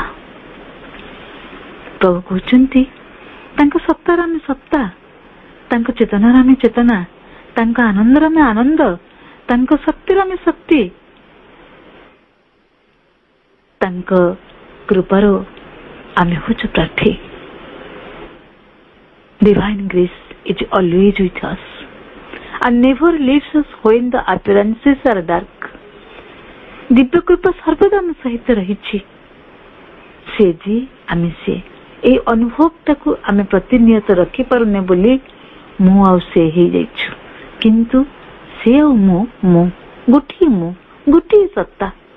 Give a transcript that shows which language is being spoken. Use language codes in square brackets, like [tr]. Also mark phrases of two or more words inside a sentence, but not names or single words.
[or] ପ୍ରଭୁ କହୁଛନ୍ତି, ତାଙ୍କ ସତ୍ତାର ଆମେ ସତ୍ତା, ତାଙ୍କ ଚେତନାର ଆମେ ଚେତନା, ତାଙ୍କ ଆନନ୍ଦର ଆମେ ଆନନ୍ଦ, ତାଙ୍କ ଶକ୍ତିର ଆମେ ଶକ୍ତି। ତାଙ୍କ କୃପାର ଆମେ ହେଉଛୁ ପ୍ରାର୍ଥୀ। [en] Divine grace is always with us and never leaves us when the appearances are dark. [or] ଦିବ୍ୟ କୃପା ସର୍ବଦା ଆମ ସହିତ ରହିଛି। ସେ ଯେ ଆମେ ସେ, এই ଅନୁଭବଟାକୁ ଆମେ ପ୍ରତିନିୟତ ରଖିପାରୁନେ ବୋଲି ମୁଁ ଆଉ ସେ ହେଇଯାଇଛୁ। କିନ୍ତୁ ସେ ଆଉ ମୁଁ ଗୋଟିଏ ସତ୍ତା।